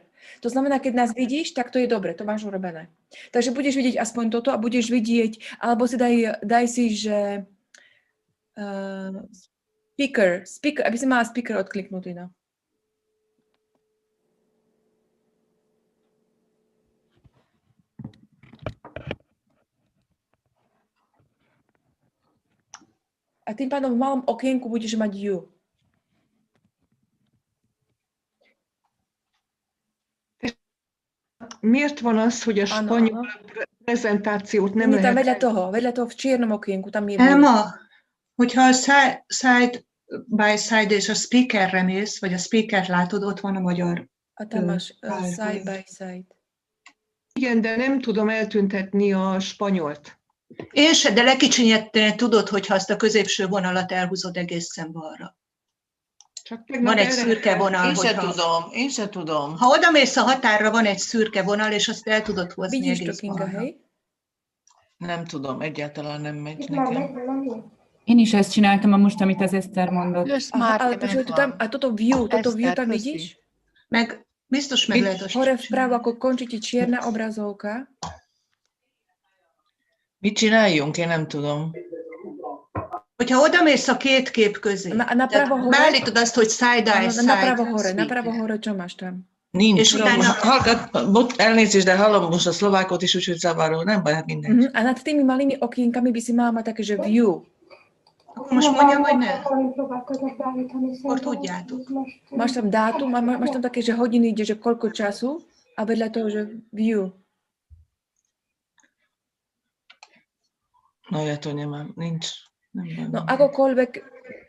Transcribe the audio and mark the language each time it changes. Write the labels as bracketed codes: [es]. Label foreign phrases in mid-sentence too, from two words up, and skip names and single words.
[sk] To znamená, keď nás vidíš, tak to je dobre, to máš urobené. Takže budeš vidieť aspoň toto a budeš vidieť, alebo si daj si, že speaker, aby si mala speaker odkliknutý, no. A tým pádom v malom okienku budeš mať you. [hu] miért van az, hogy a spanyol prezentációt nem [sk] Tam [hu] lehet... [sk] vedľa toho v čiernom okienku, tam je [hu] Elma, hogyha a [en] side by side [hu] és a speakerre mész, vagy a speaker látod, ott van a magyar. [sk] A tam máš [en] side by side. [hu] Igen, de nem tudom eltüntetni a spanyolt. Én se, de lekicsinyedten tudod, hogyha azt a középső vonalat elhúzod egészen balra. Van egy szürke vonal. Én se tudom. Ha odamész a határra, van egy szürke vonal, és azt el tudod hozni [sk] Vidíš [hu] egész [sk] to, Kinga, [hu] balra. [sk] hej? [hu] Nem tudom, egyáltalán nem megy nekem. Én is ezt csináltam most, amit az Eszter mondott. [sk] Ale počuj, a toto view tam vidíš? [hu] Meg biztos meg lehet azt [sk] Hore vpravo, ako končí ti čierna obrazovka. [hu] Mit csináljunk? Én nem tudom. Hogyha odamész a két kép közé, beállítod azt, hogy [en] side by side. [sk] Napravo hore, čo máš tam? [hu] Nincs. És utána... Elnézést, de hallom most a szlovákot is, úgyhogy zavaró, nem baj, hát minden. [sk] A nad tými malými okienkami by si mala mať také, že view. [hu] Akkor most mondjam, hogy ne. Akkor tudjátok. [sk] Máš tam dátum, máš tam také, že hodiny ide, že koľko času a vedľa toho, že view. No ja to nemám, nincs. No akokoľvek,